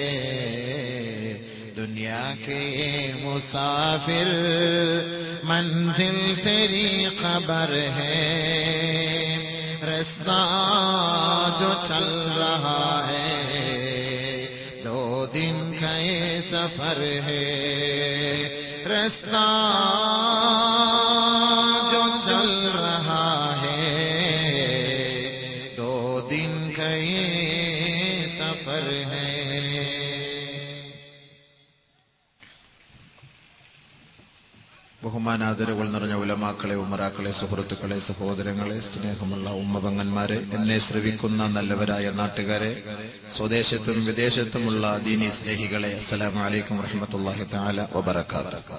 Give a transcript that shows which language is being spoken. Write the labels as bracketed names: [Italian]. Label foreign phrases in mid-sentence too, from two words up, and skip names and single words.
[Urdu] دنیا کے مسافر منزل تیری خبر ہے، رستہ جو چل رہا ہے 2 دن کا یہ سفر ہے، رستہ جو چل رہا ہے 2 دن کا یہ سفر ہے۔ [Malayalam] ബഹുമാനാദരവുകൾ നിറഞ്ഞ ഉലമാക്കളെ, ഉമറാക്കളെ, സുഹൃത്തുക്കളെ, സഹോദരങ്ങളെ, സ്നേഹമുള്ള ഉമ്മപങ്ങന്മാരെ, എന്നെ ശ്രവിക്കുന്ന നല്ലവരായ നാട്ടുകാരെ, സ്വദേശത്തും വിദേശത്തുമുള്ള ദീനി സ്നേഹികളെ, [Arabic] السلام عليكم ورحمة الله تعالى وبركاته.